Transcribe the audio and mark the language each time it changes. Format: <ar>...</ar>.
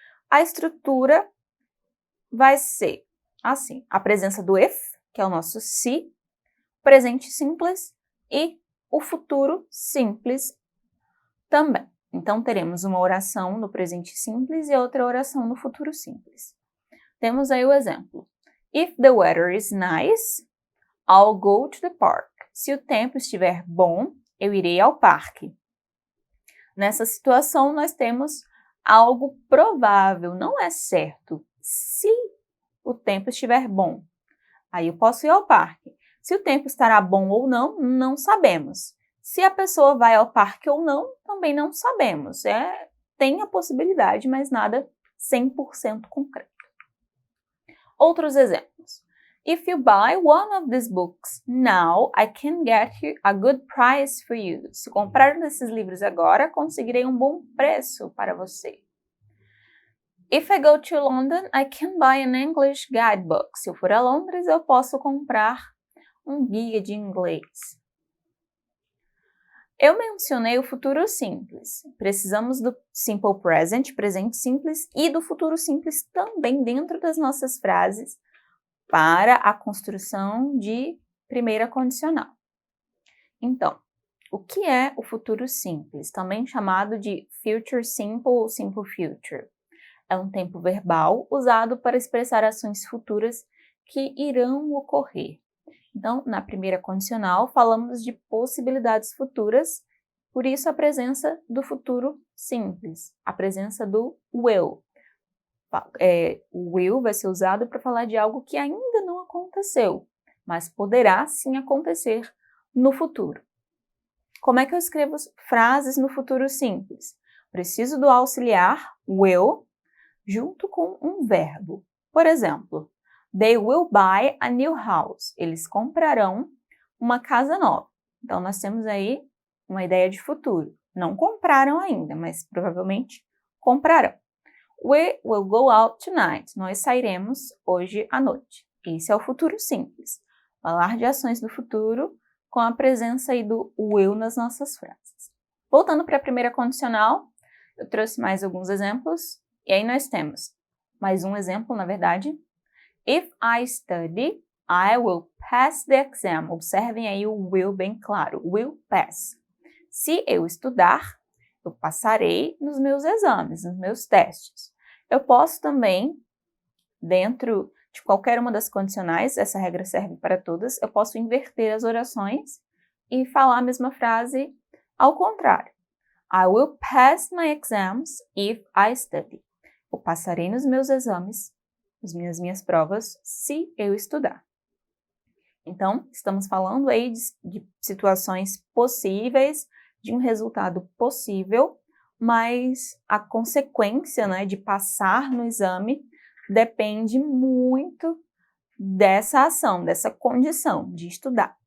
<pt>A estrutura vai ser assim, a presença do if, que é o nosso se, presente simples e o futuro simples também. Então, teremos uma oração no presente simples e outra oração no futuro simples. Temos aí o exemplo.</pt> <en>If the weather is nice, I'll go to the park.</en> <pt>Se o tempo estiver bom, eu irei ao parque. Nessa situação, nós temos algo provável, não é certo. Se o tempo estiver bom, aí eu posso ir ao parque. Se o tempo estará bom ou não, não sabemos. Se a pessoa vai ao parque ou não, também não sabemos. Tem a possibilidade, mas nada 100% concreto. Outros exemplos.</pt> <en>If you buy one of these books now, I can get you a good price for you.</en> <pt>Se comprar um desses livros agora, conseguirei um bom preço para você.</pt> <en>If I go to London, I can buy an English guidebook.</en> <pt>Se eu for a Londres, eu posso comprar um guia de inglês. Eu mencionei o futuro simples. Precisamos do simple present, presente simples, e do futuro simples também dentro das nossas frases para a construção de primeira condicional. Então, o que é o futuro simples? Também chamado de future simple ou simple future. É um tempo verbal usado para expressar ações futuras que irão ocorrer. Então, na primeira condicional, falamos de possibilidades futuras, por isso a presença do futuro simples, a presença do will. O will vai ser usado para falar de algo que ainda não aconteceu, mas poderá sim acontecer no futuro. Como é que eu escrevo frases no futuro simples? Preciso do auxiliar will junto com um verbo. Por exemplo,</pt> <en>they will buy a new house.</en> <pt>Eles comprarão uma casa nova. Então, nós temos aí uma ideia de futuro. Não compraram ainda, mas provavelmente comprarão.</pt> <en>We will go out tonight.</en> <pt>Nós sairemos hoje à noite. Esse é o futuro simples. Falar de ações do futuro com a presença aí do will nas nossas frases. Voltando para a primeira condicional, eu trouxe mais alguns exemplos. E aí nós temos mais um exemplo, na verdade.</pt> <en>If I study, I will pass the exam.</en> <pt>Observem aí o will bem claro. Will pass. Se eu estudar, eu passarei nos meus exames, nos meus testes. Eu posso também, dentro de qualquer uma das condicionais, essa regra serve para todas, eu posso inverter as orações e falar a mesma frase ao contrário.</pt> <en>I will pass my exams if I study.</en> <pt>Eu passarei nos meus exames, nas minhas provas, se eu estudar. Então, estamos falando aí de situações possíveis, de um resultado possível, mas a consequência, né, de passar no exame depende muito dessa ação, dessa condição de estudar.</pt>